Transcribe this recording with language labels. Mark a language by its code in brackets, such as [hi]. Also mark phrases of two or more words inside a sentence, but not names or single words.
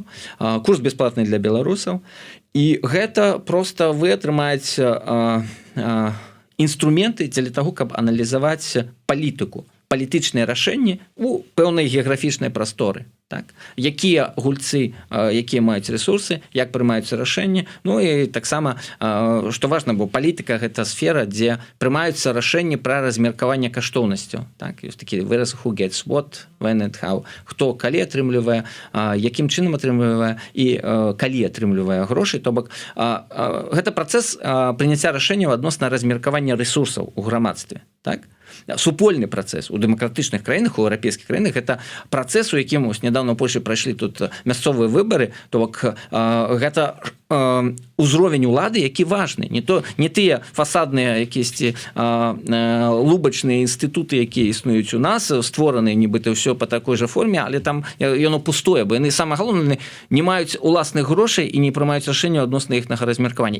[be] Курс бясплатны для беларусаў. І гэта проста вы атрымаеце інструменты дзеля таго, каб аналізаваць палітыку, палітычныя рашэнні у пэўнай геаграфічнай прасторы. Так? Якія гульцы, якія маюць ресурсы, як прымаюцца рашэнні. І таксама, што важна, бо палітыка – гэта сфера, дзе прымаюцца рашэнні пра размеркаванне каштоўнасцяў. Так? Ёсць такі выраз [en] who gets what, when and how. [be] Хто калі атрымлівае, якім чынам атрымлівае і калі атрымлівае грошы. То бок, гэта працэс прыняцця рашэнняў адносна размеркавання ресурсаў у грамадстве. Так? Супольны працэс у дэмакратычных краінах, у еўрапейскіх краінах гэта працэс, у якім нядаўна ў Польшы прайшлі тут мясцовыя выбары, то бок гэта узровень улады, які важны, не тыя фасадныя якісьці лубачныя інстытуты, якія існуюць у нас, створаныя нібыта ўсё па такой жа форме, але там яно пустое, бо яны самае галоўнае не маюць уласных грошай і не прымаюць рашэнняў адносна іхнага размеркавання.